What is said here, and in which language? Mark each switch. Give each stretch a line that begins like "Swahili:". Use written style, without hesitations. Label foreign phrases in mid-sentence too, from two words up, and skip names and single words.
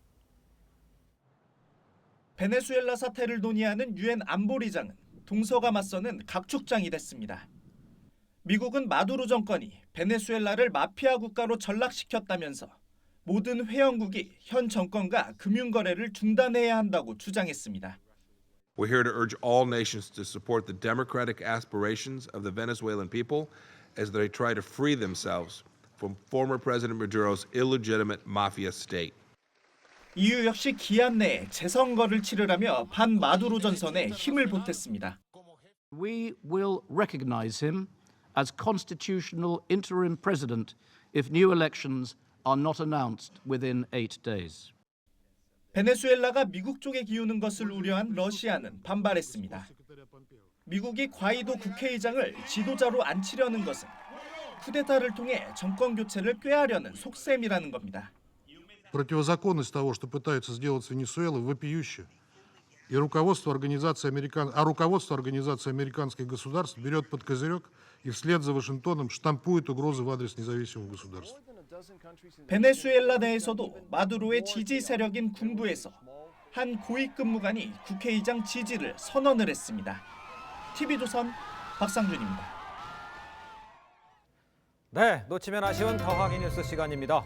Korean: 베네수엘라 사태를 논의하는 유엔 안보리장은 동서가 맞서는 각축장이 됐습니다. 미국은 마두로 정권이 베네수엘라를 마피아 국가로 전락시켰다면서 모든 회원국이 현 정권과 금융거래를 중단해야 한다고 주장했습니다.
English: We're here to urge all nations to support the democratic aspirations of the Venezuelan people as they try to free themselves from former President Maduro's illegitimate mafia state.
Korean: EU 역시 기한 내에 재선거를 치르라며 반마두로 전선에 힘을 보탰습니다.
English: We will recognize him as constitutional interim president if new elections are not announced within 8 days.
Korean: 베네수엘라가 미국 쪽에 기우는 것을 우려한 러시아는 반발했습니다. 미국이 과이도 국회의장을 지도자로 앉히려는 것은 쿠데타를 통해 정권 교체를 꾀하려는 속셈이라는 겁니다.
Russian: Противозаконность того, что пытаются сделать с Венесуэлой, вопиющая. И руководство организации американских государств берет под козырек и вслед за Вашингтоном штампует угрозы в адрес независимого государства.
Korean: 베네수엘라 내에서도 마두로의 지지 세력인 군부에서 한 고위 근무관이 국회의장 지지를 선언을 했습니다. TV조선 박상준입니다. 네, 놓치면 아쉬운 더하기 뉴스 시간입니다.